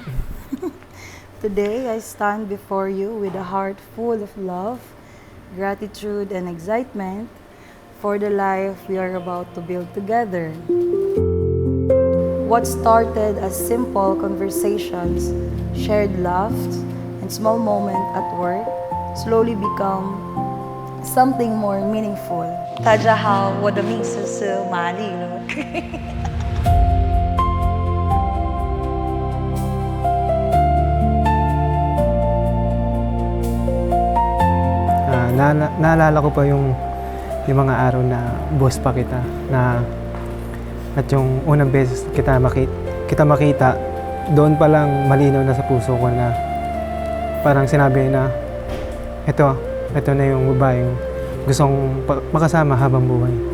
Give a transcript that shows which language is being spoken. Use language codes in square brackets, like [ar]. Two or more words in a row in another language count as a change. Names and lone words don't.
[en] Today, I stand before you with a heart full of love, gratitude, and excitement for the life we are about to build together. What started as simple conversations, shared laughs, and small moments at work slowly become something more meaningful. [zh] 大家好，我的名字是玛丽露。 [tl] Naalala ko pa yung mga araw na boss pa kita na at yung unang beses kita makita doon pa lang malinaw na sa puso ko na parang sinabi na ito na yung babaeng gustong makasama habang buhay.